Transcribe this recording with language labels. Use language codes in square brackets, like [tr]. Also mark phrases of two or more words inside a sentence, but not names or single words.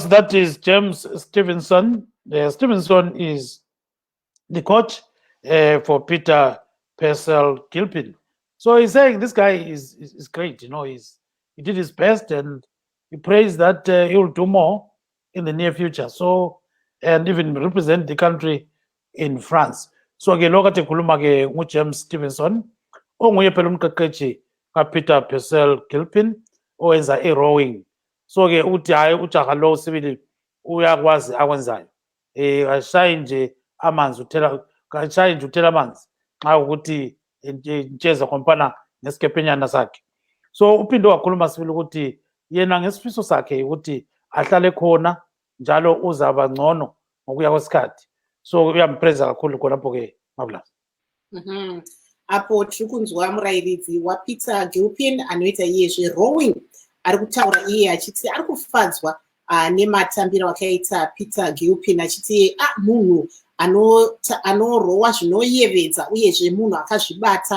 [en] That is James Stevenson. Stevenson is the coach for Peter Purcell-Gilpin. So he's saying this guy is great. You know, he did his best, and he prays that he will do more in the near future. So, and even represent the country in France. [nd] So ke lokho kade khuluma ke nguJames Stevenson onguye phela umqeqeshi kaPeter Purcell-Gilpin owenza rowing. So ke uthi hayi ujaha lo sibili uyakwazi akwenzayo. Kashayi nje amanzi uthela amanzi xa ukuthi intsheza kompana nesikepenyana sakhe. So uphinde wakhuluma sibili ukuthi yena ngesifiso sakhe ukuthi ahlale khona njalo uzaba ngcono ngokuya kwesikhathi. So uyampreza kakhulu khonapho ke Marvelous. [sn] Apo tiri kunzwa murairidzi waPeter Gilpin anoita iye zverowing ari kutaura iye achiti ari kufadzwa nematambiro akaita Peter Gilpin, achiti munhu anorowa zvinoyevedza uyezve munhu akazvibata.